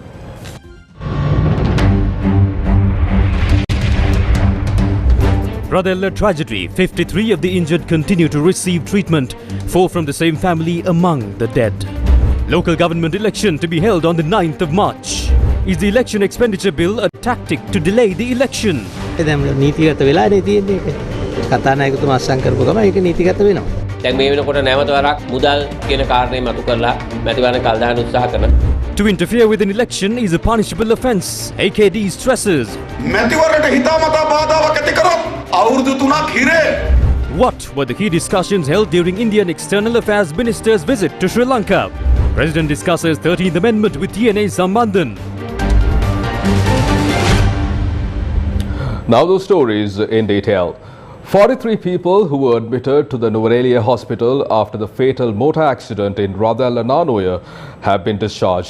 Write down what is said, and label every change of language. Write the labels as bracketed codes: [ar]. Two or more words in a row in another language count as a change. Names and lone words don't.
[en] Radella tragedy. 53 of the injured continue to receive treatment. 4 from the same family among the dead. Local government election to be held on the 9th of March. Is the election expenditure bill a tactic to delay the election? [si] නීතිගත වෙලා නේ තියෙන්නේ ඒක. කතානායකතුමා අස්සම් කරපු ගම ඒක නීතිගත වෙනවා. දැන් මේ වෙනකොට නැවත වරක් මුදල් කියන කාරණේ මතු කරලා මැතිවරණ කල් දාන්න උත්සාහ කරනවා. [en] To interfere with an election is a punishable offence, AKD stresses. [si] මැතිවරණයට හිතාමතා බාධාවක් ඇති කරොත් අවුරුදු 3ක් හිරේ. [en] What were the key discussions held during Indian External Affairs Minister's visit to Sri Lanka? President discusses 13th Amendment with TNA Sambandhan. Now those stories in detail. 43 people who were admitted to the Nuwara hospital after the fatal motor accident in Radella Nanoya have been discharged.